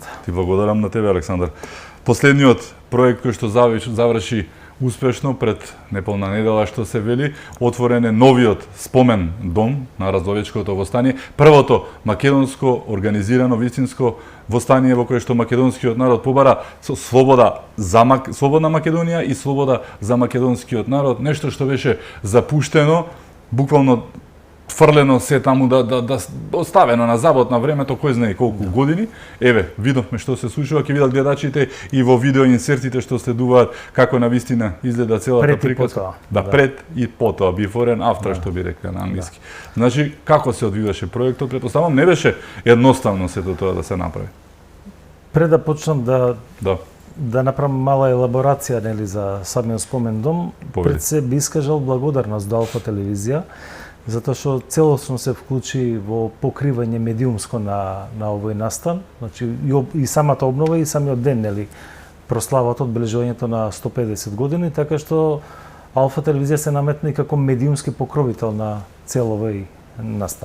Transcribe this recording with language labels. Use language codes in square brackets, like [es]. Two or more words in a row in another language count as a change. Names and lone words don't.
[mk] Ти благодарам на тебе, Александар. Последниот проект кој што заврши успешно пред неполна недела, што се вели, отворен е новиот спомен дом на Разловечкото востание, првото македонско организирано вистинско востание во кое што македонскиот народ побара со слобода за слободна Македонија и слобода за македонскиот народ, нешто што беше запуштено, буквално фрлено се таму да оставено на забот на времето, кој знае колку години. Еве, видовме што се случува, ќе видат гледачите и во видео инсертите што следуваат како навистина изгледа целата приказка. Да, пред и потоа, [en] before and after, [mk] што би рекла на англиски. Значи, како се одвиваше проектот? Претпоставам, не беше едноставно сето тоа да се направи. Пред да почнам да направам мала елаборација нели за самиот спомен дом, пред се би искажал благодарност до Алфа телевизија, затоа што целосно се вклучи во покривање медиумско на овој настан, значи и самата обнова и самиот ден, нели, прославата одбележувањето на 150 години, така што Алфа телевизија се наметна и како медиумски покровител на цел овој настан.